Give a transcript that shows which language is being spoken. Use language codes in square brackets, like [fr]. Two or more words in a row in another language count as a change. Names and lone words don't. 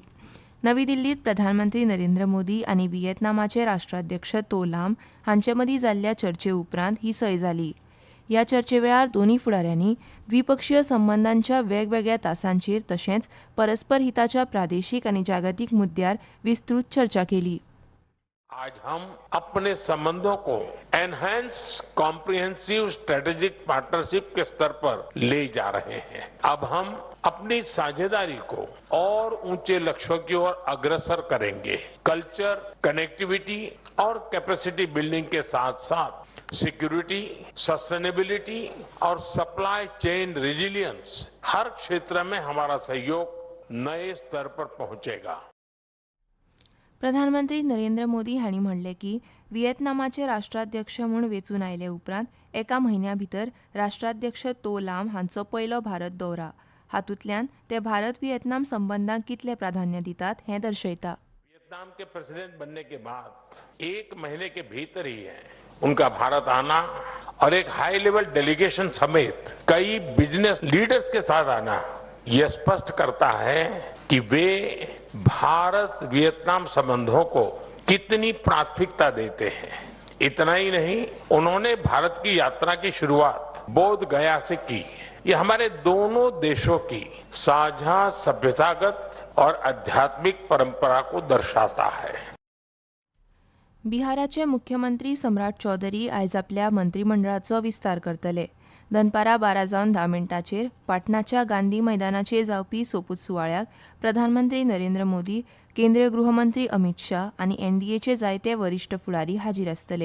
[kok] नवी दिल्लीत प्रधानमंत्री नरेंद्र मोदी आनी व्हिएतनामाचे राष्ट्राध्यक्ष तो लाम हांचे मदीं जाल्ल्या चर्चे उपरांत ही सय जाली. ह्या चर्चे वेळार दोनूय फुडाऱ्यांनी द्विपक्षीय संबंदांच्या वेगवेगळ्या तासांचेर तशेंच परस्पर हिताच्या प्रादेशीक आनी जागतीक मुद्द्यार विस्तृत चर्चा केली. [hi] आज हम अपने संबंधों को [en] enhanced comprehensive strategic partnership [hi] के स्तर पर ले जा रहे हैं. अब हम अपनी साझेदारी को और ऊंचे लक्ष्यों की ओर अग्रसर करेंगे. [en] culture, connectivity [hi] और [en] capacity building [hi] के साथ साथ [en] security, sustainability [hi] और [en] supply chain resilience [hi] हर क्षेत्र में हमारा सहयोग नए स्तर पर पहुंचेगा. [kok] प्रधानमंत्री नरेंद्र मोदी हांणी म्हणलें की व्हिएतनामाचे राष्ट्राध्यक्ष म्हूण वेंचून आयले उपरांत एका म्हयन्या भितर राष्ट्राध्यक्ष तो लाम हांचो पयलो भारत दौरा. हातूंतल्यान ते भारत व्हिएतनाम संबंधांक कितले प्राधान्य दितात हें दर्शयता. [hi] वियतनाम के प्रेसिडेंट बनने के बाद 1 महीने के भीतर ही है उनका भारत आना और एक [en] high level delegation [hi] समेत कई [en] business leaders [hi] के साथ आना यह स्पष्ट करता है कि वे भारत वियतनाम संबंधों को कितनी प्राथमिकता देते हैं. इतना ही नहीं, उन्होंने भारत की यात्रा की शुरुआत बोध गया से की. ये हमारे दोनों देशों की साझा सभ्यतागत और आध्यात्मिक परंपरा को दर्शाता है. [kok] बिहाराचे मुख्यमंत्री सम्राट चौधरी आयज आपल्या मंत्रिमंडळाचो विस्तार करतले. दनपारां 12:10 पाटणाच्या गांधी मैदानाचेर जावपी सोपूत सुवाळ्याक प्रधानमंत्री नरेंद्र मोदी, केंद्रीय गृहमंत्री अमित शाह आनी NDAचे जायते वरिश्ठ फुडारी हाजीर आसतले.